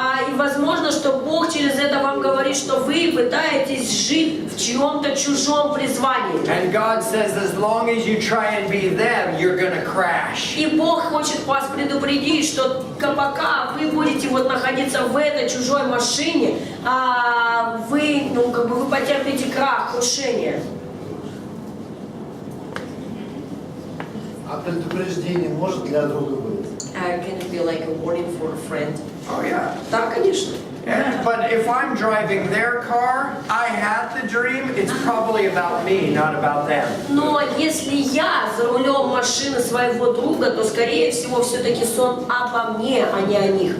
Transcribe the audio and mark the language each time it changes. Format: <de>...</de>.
<ru>И возможно, что Бог через это вам говорит, что вы пытаетесь жить в чьем-то чужом призвании.</ru> <en>And God says, as long as you try and be them, you're going to crash.</en> <ru>И Бог хочет вас предупредить, что пока вы будете вот находиться в этой чужой машине, вы, вы потерпите крах, крушение. А предупреждение может для друга быть?</ru> <en>Can it be like a warning for a friend? Oh, yeah.</en> <ru>Да, конечно.</ru> <en>Yeah, but if I'm driving their car, I had the dream, it's probably about me, not about them.</en> <ru>Но если я за рулем машины своего друга, то, скорее всего, все-таки сон обо мне, а не о них.</ru>